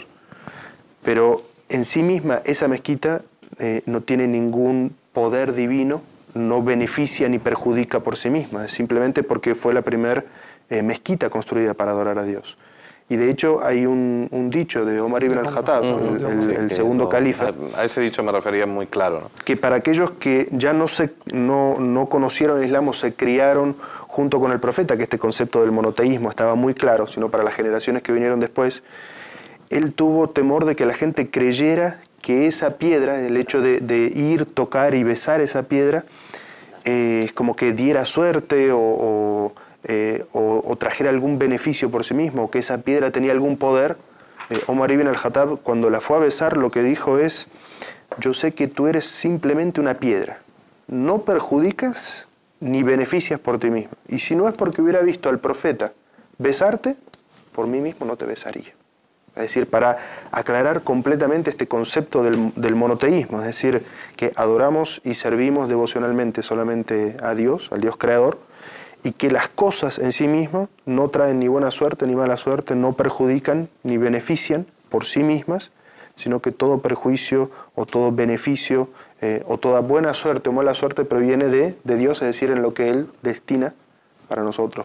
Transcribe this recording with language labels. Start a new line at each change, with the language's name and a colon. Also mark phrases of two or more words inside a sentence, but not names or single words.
Spanish: Pero en sí misma esa mezquita no tiene ningún poder divino, no beneficia ni perjudica por sí misma, es simplemente porque fue la primera mezquita construida para adorar a Dios. Y de hecho hay un dicho de Omar ibn al-Khattab, el segundo califa. A ese dicho me refería muy claro, ¿no? Que para aquellos que ya no conocieron el Islam o se criaron junto con el profeta, que este concepto del monoteísmo estaba muy claro, sino para las generaciones que vinieron después, él tuvo temor de que la gente creyera que esa piedra, el hecho de ir, tocar y besar esa piedra, como que diera suerte o trajera algún beneficio por sí mismo, o que esa piedra tenía algún poder. Omar ibn al-Khattab, cuando la fue a besar, lo que dijo es: yo sé que tú eres simplemente una piedra, no perjudicas ni beneficias por ti mismo, y si no es porque hubiera visto al profeta besarte, por mí mismo no te besaría. Es decir, para aclarar completamente este concepto del monoteísmo, es decir, que adoramos y servimos devocionalmente solamente a Dios, al Dios creador, y que las cosas en sí mismas no traen ni buena suerte ni mala suerte, no perjudican ni benefician por sí mismas, sino que todo perjuicio o todo beneficio o toda buena suerte o mala suerte proviene de Dios, es decir, en lo que Él destina para nosotros.